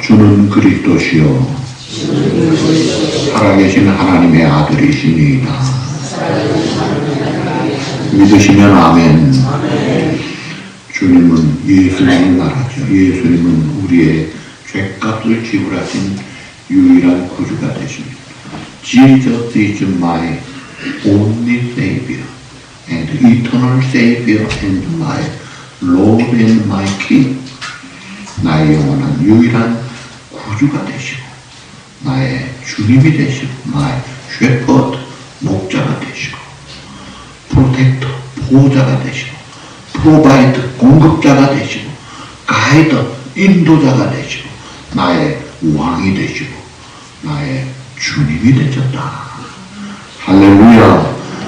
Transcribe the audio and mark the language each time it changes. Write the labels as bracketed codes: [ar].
[ko] 주는 그리스도시요 살아계신 하나님의 아들이시니이다. 믿으시면 아멘. 주님은 예수님을 말하죠. 예수님은 우리의 죄값을 지불하신 유일한 구주가 되십니다. [en] Jesus is my only Savior and eternal Savior and my Lord and my King. [ko] 나의 영원한 유일한 구주가 되시고 나의 주님이 되시고 [en] my shepherd [ko] 목자가 되시고 프로텍터 보호자가 되시고 프로바이드 공급자가 되시고 가이드 인도자가 되시고 나의 왕이 되시고 나의 주님이 되셨다. 할렐루야.